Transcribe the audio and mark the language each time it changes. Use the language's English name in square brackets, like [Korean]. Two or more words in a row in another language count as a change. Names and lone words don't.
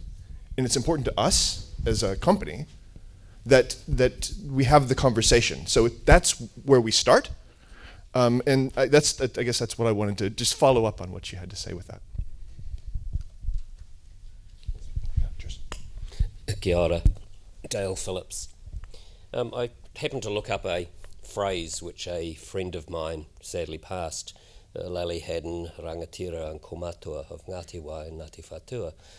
[English] And it's important to us as a company that we have the conversation. So that's where we start. I guess that's what I wanted to just follow up on what you had to say with that. Cheers. [Māori] Kia ora, [English] Dale Phillips. I happened to look up a phrase which a friend of mine sadly passed, Lally Haddon, rangatira and kaumatua of Ngāti Wai and Ngāti Whātua.